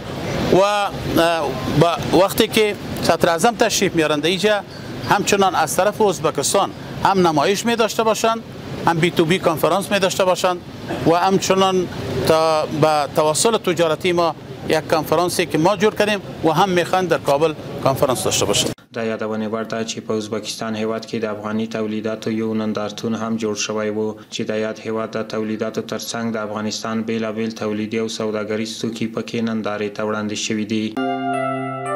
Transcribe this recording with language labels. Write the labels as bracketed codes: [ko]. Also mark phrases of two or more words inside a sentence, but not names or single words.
[fa] و وقتی که صدر اعظم تشریف میارند اینجا همچنان از طرف ازبکستان هم نمایش می داشته باشند، هم بی تو بی کنفرانس می داشته باشند و همچنان با توسل تجارتی ما یک کنفرانسی که ما جور کردیم و هم میخواند در کابل کنفرانس داشته باشند. [ps] د یادونې وړ ده چې په ازبکستان هیواد کې د افغاني تولیداتو یو نندارتون هم جوړ شوی و چې د یاد هیواد د تولیداتو ترڅنګ د افغانستان بیلابیل تولیدي او سوداګریز توکي پکې نندارې ته وړاندې شوي دي.